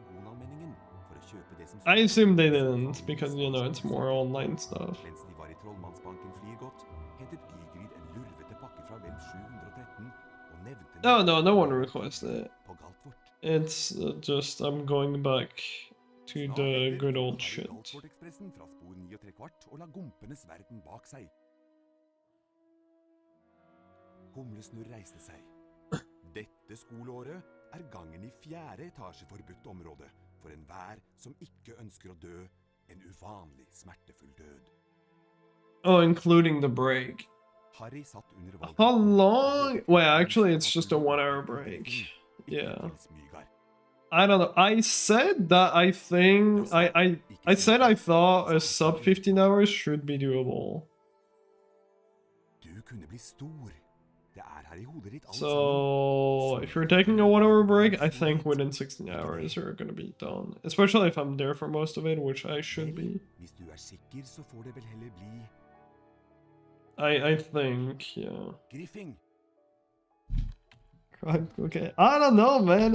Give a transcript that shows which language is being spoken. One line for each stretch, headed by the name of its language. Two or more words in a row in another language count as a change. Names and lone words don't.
English: I assume they didn't, because, you know, it's more online stuff. No, no one requested it. It's just, I'm going back to the good old shit.
Norwegian: Humlesnurr reiste seg. Dette skoleåret gangen I 4. etasje forbudt område for enhver som ikke ønsker å dø en uvanlig smertefull død.
English: Oh, including the break.
Norwegian: Harry satt under
English: How long? Wait, actually, it's just a 1 hour break. Yeah. I don't know. I said that I think I said I thought a sub 15 hours should be doable.
Norwegian: Du kunne bli stor.
English: So if you're taking a 1 hour break, I think within 16 hours you're gonna be done. Especially if I'm there for most of it, which I should be. I think, yeah. Okay. I don't know, man.